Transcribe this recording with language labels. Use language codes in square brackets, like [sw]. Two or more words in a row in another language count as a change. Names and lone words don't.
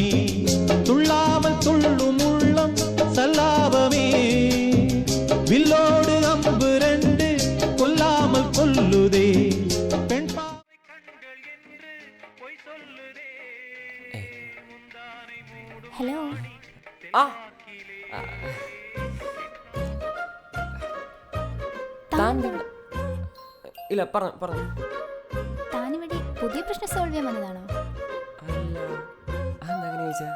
[ta] துள்ளாமல் துள்ளும் உள்ளம் சல்லாபமே, வில்லோடு அம்பு ரெண்டு கொல்லாமல் கொல்லுதே, பெண் பாவை கண்கள் என்று பொய் சொல்லுதே. [ml] ഹലോ. ആ ഇല്ല പറഞ്ഞു. താനിവിടെ പുതിയ പ്രശ്നം സോൾവ് ചെയ്യാൻ വന്നതാണോ? അല്ല, അതെന്താ ചോദിച്ചാ?